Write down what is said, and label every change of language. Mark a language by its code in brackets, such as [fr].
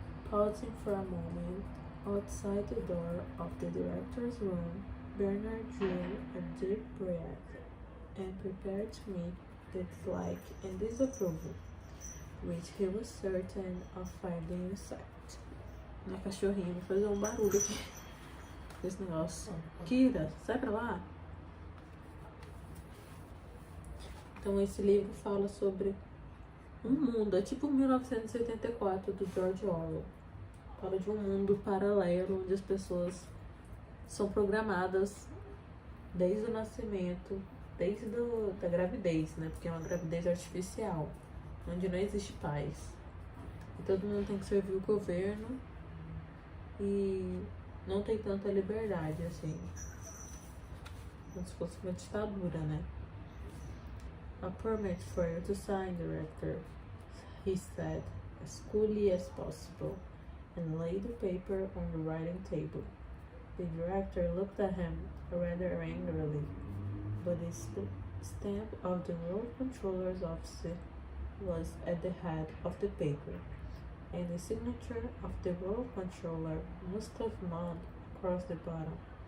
[en] Pausing for a moment, outside the door of the director's room, Bernard drew a deep breath and prepared to meet the dislike and disapproval, which he was certain of finding inside. [pt] Minha cachorrinha vai fazer um barulho aqui. Esse negócio. Kira, sai pra lá. Então esse livro fala sobre um mundo, é tipo 1984 do George Orwell. Fala de um mundo paralelo onde as pessoas são programadas desde o nascimento, desde da gravidez, né? Porque é uma gravidez artificial, onde não existe paz. E todo mundo tem que servir o governo e não tem tanta liberdade, assim. Como se fosse uma ditadura, né? [en] A permit for you to sign, director, he said, as coolly as possible, and laid the paper on the writing table. The director looked at him rather angrily, but the stamp of the World Controller's office was at the head of the paper, and the signature of the World Controller must have gone across the bottom.